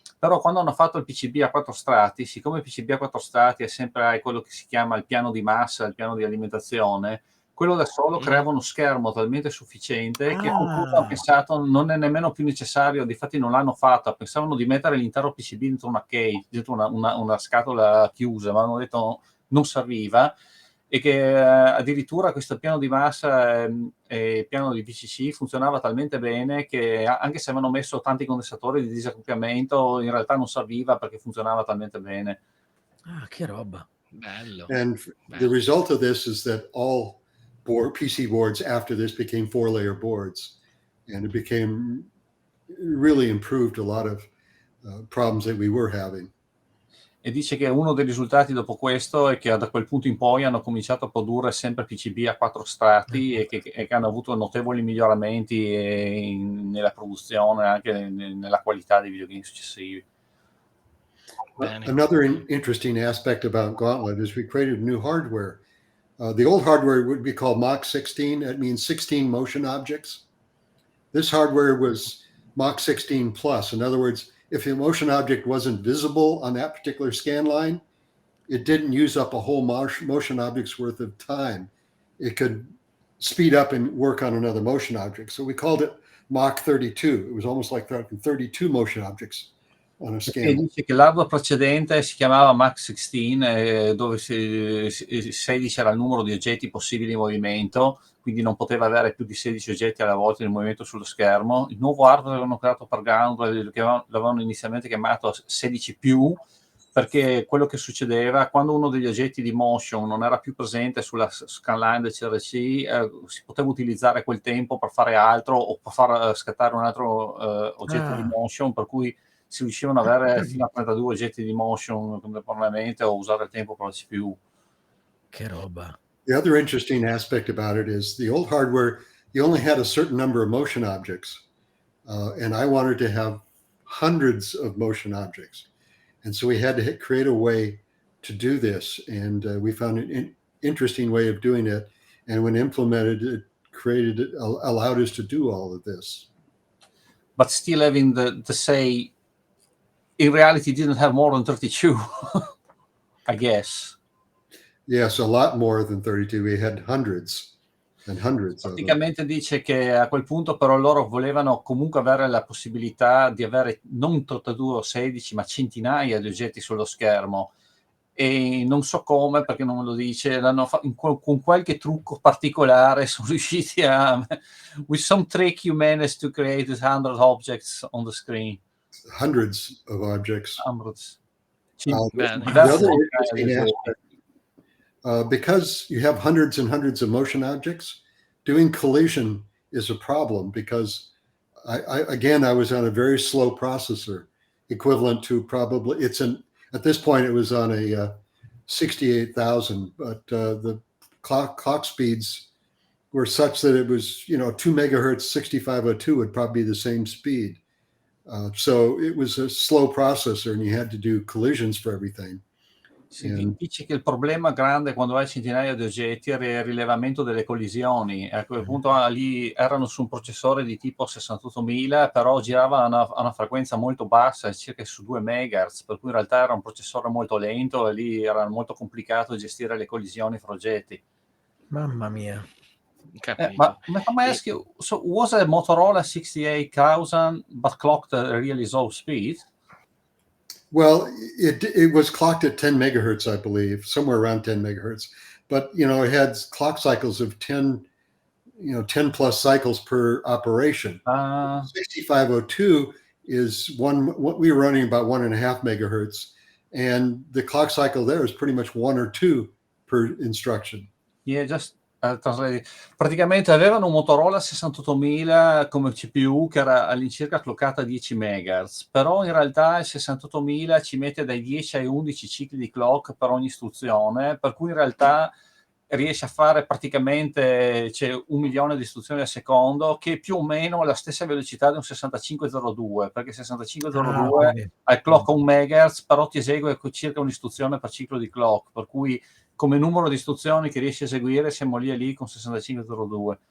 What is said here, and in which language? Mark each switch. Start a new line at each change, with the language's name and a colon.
Italian: Però quando hanno fatto il PCB a 4 strati, siccome il PCB a 4 strati è sempre hai quello che si chiama il piano di massa, il piano di alimentazione, quello da solo creava uno schermo talmente sufficiente che hanno pensato non è nemmeno più necessario, difatti non l'hanno fatto, pensavano di mettere l'intero PCB dentro una case, dentro una scatola chiusa, ma hanno detto non serviva, e che addirittura questo piano di massa e piano di VCC funzionava talmente bene che anche se avevano messo tanti condensatori di disaccoppiamento in realtà non serviva perché funzionava talmente bene. Ah, che roba. Bello.
English: And the result of this is that all PC boards after this became 4-layer boards, and it became really improved a lot of problems that we were having.
Italian: E dice che uno dei risultati dopo questo è che da quel punto in poi hanno cominciato a produrre sempre PCB a 4 strati e che hanno avuto notevoli miglioramenti nella produzione, anche nella qualità dei videogame successivi.
English: Another interesting aspect about Gauntlet is we created new hardware. The old hardware would be called Mach 16. That means 16 motion objects. This hardware was Mach 16 plus. In other words, if a motion object wasn't visible on that particular scan line, it didn't use up a whole motion object's worth of time. It could speed up and work on another motion object. So we called it Mach 32. It was almost like 32 motion objects on a scan.
Italian: Dice che l'hardware precedente si chiamava Mach 16, dove 16 era il numero di oggetti possibili in movimento, quindi non poteva avere più di 16 oggetti alla volta in movimento sullo schermo. Il nuovo hardware avevano creato per Gauntlet, che l'avevano inizialmente chiamato 16 più, perché quello che succedeva quando uno degli oggetti di motion non era più presente sulla scanline del CRC, si poteva utilizzare quel tempo per fare altro o per far scattare un altro oggetto di motion, per cui si riuscivano ad avere fino a 32 oggetti di motion contemporaneamente o usare il tempo per la CPU. Che roba.
English: The other interesting aspect about it is the old hardware, you only had a certain number of motion objects, and I wanted to have hundreds of motion objects. And so we had to create a way to do this, and we found an interesting way of doing it. And when implemented, it allowed us to do all of this. But still having the say, in reality, didn't have more than 32, I guess. Yes, a lot more than 32. We had hundreds and hundreds
Italian: Praticamente
English: of them.
Italian: dice che a quel punto però loro volevano comunque avere la possibilità di avere non 32 o 16, ma centinaia di oggetti sullo schermo. E non so come, perché non me lo dice, con qualche trucco particolare sono riusciti a...
English: With some trick you managed to create 100 objects on the screen. Hundreds of objects. Hundreds. The other interesting aspect, because you have hundreds and hundreds of motion objects, doing collision is a problem because I was on a very slow processor, equivalent to probably at this point it was on a 68,000, but the clock speeds were such that it was 2 megahertz 6502 would probably be the same speed. So it was a slow processor and you had to do collisions for everything.
Italian: Dice che il problema grande quando hai centinaia di oggetti era il rilevamento delle collisioni. A quel punto lì erano su un processore di tipo 68000, però girava a una frequenza molto bassa, circa su 2 MHz, per cui in realtà era un processore molto lento e lì era molto complicato gestire le collisioni fra oggetti. Mamma mia. Capito.
English: But if I may ask you, so was a Motorola 68,000 but clocked a really slow speed? Well, it was clocked at 10 megahertz, I believe, somewhere around 10 megahertz. But it had clock cycles of 10 plus cycles per operation. 6502 is what we were running about 1.5 megahertz, and the clock cycle there is pretty much 1 or 2 per instruction. Yeah, just
Italian: praticamente avevano un Motorola 68000 come CPU che era all'incirca cloccata a 10 MHz, però in realtà il 68000 ci mette dai 10 ai 11 cicli di clock per ogni istruzione, per cui in realtà riesce a fare praticamente 1 milione di istruzioni al secondo, che è più o meno la stessa velocità di un 6502, perché il 6502 ha il clock a 1 MHz, però ti esegue circa un'istruzione per ciclo di clock, per cui come numero di istruzioni che riesci a eseguire siamo lì con 6502.